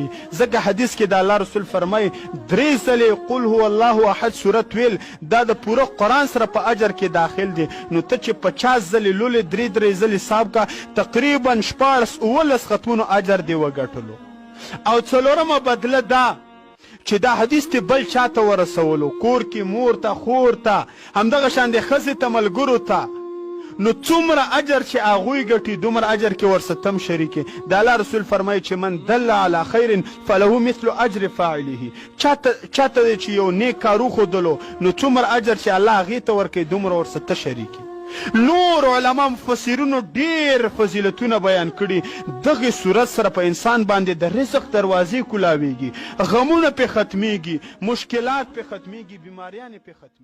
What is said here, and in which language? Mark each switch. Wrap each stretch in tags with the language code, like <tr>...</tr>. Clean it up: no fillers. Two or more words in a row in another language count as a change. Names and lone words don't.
<ps>ځکه حدیث کې د الله رسول فرمایي 3 ځلې</ps> <ar>قل هو الله احد</ar> <ps>صورت ویل دا د پوره قرآن سره په اجر کې داخل دی، نو ته چې 50 ځلې لولې 3 ځلې حساب کا تقریبا 14 ختمونو اجر دی وګټلو. او څلورمه بدله دا چې دا حدیث ته بل چاته ورسولو، کور کې مور ته، خور ته، همدغه شان د ښځې ته، ملګرو ته، نو څومره اجر چې هغوی ګټي دومره اجر کې ورسره هم شریکې. د الله رسول فرمایي چې</ps> <ar>من دل علی خیر فله مثل اجر فاعله،</ar> <ps>چاته دی چې یو نیک کار وښودلو، نو څومره اجر چې الله هغې ته ورکوي دومره ورسره ته شریکې. نور علما مفسرینو ډیر فضیلتونه بیان کړي. دغه صورت سره په انسان باندې د رزق دروازې کولاویږي، غمونه پې ختمیږي، مشکلات پې ختمیږي، بیماریانې پې ختمیږي.</ps>